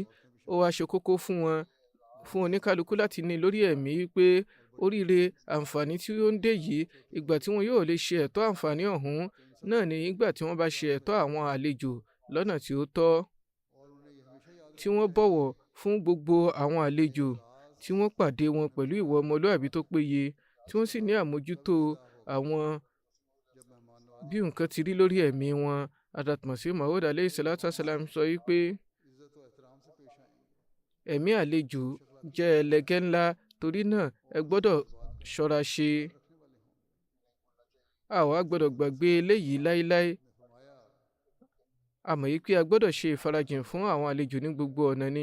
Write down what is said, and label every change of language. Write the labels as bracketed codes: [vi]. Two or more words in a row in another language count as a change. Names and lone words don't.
[yo] Ó wá ṣe kókó fún wọn, fún oníkálukú láti ní lórí ẹ̀mí pé oríire àǹfààní tí ó ń dé yìí, ìgbà tí wọn yóò lè ṣe ẹ̀tọ́ àǹfààní ọ̀hún náà ni ìgbà tí wọ́n bá ṣe ẹ̀tọ́ àwọn àlejò lọ́nà tí ó tọ́, tí wọ́n bọ̀wọ̀ fún gbogbo àwọn àlejò, tí wọ́n pàdé wọn pẹ̀lú ìwà ọmọlúàbí tó péye, tí wọ́n sì ní àmójútó àwọn bí nǹkan ti rí lórí ẹ̀mí wọn. Hazrat Masih Maud [ar] عليه الصلاة والسلام [yo] sọ wípé ẹ̀mí àlejò jẹ́ ẹlẹgẹ́ ńlá, torí náà ẹ gbọ́dọ̀ ṣọ́ra ṣe. A wá gbọ́dọ̀ gbàgbé eléyìí láíláí. A mọ̀ yìí pé a gbọ́dọ̀ ṣe ìfarajìn fún àwọn àlejò ní gbogbo ọ̀nà ni.